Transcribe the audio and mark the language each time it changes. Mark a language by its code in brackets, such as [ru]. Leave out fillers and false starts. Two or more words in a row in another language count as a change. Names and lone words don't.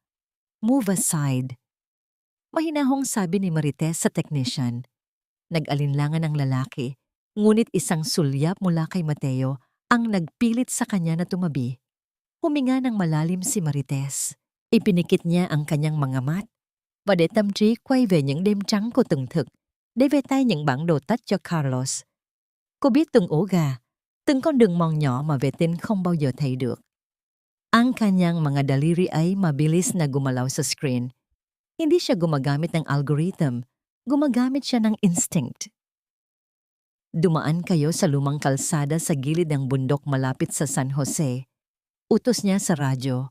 [en] Move aside. [tl] Mahinahong sabi ni Marites sa technician. Nag-alinlangan ang lalaki, ngunit isang sulyap mula kay Mateo ang nagpilit sa kanya na tumabi. Huminga ng malalim si Marites. Ipinikit niya ang kanyang mga mat. [vi] Và để tâm trí quay về những đêm trắng của từng thực, để về tay những bản đồ tách cho Carlos. Cô biết từng ổ gà, từng con đường mòn nhỏ mà vệ tinh không bao giờ thấy được. [tl] Ang kanyang mga daliri ay mabilis na gumalaw sa screen. Hindi siya gumagamit ng algorithm, gumagamit siya ng instinct. Dumaan kayo sa lumang kalsada sa gilid ng bundok malapit sa San Jose. Utos niya sa radyo.